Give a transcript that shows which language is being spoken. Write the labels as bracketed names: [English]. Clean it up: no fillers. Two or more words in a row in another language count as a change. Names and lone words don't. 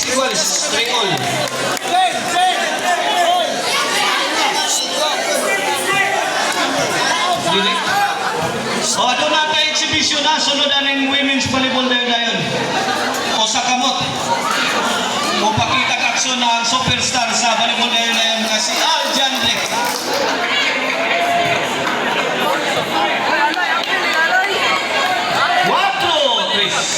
[English] boys, 3-all. [Filipino] O, doon natin exhibition na. [Hiligaynon] Sunod na ng [English] women's volleyball [Hiligaynon] dayon. O sa kamot. O pakita aksyon na ang superstar sa volleyball dayon na si Aljan Rick. 4-3.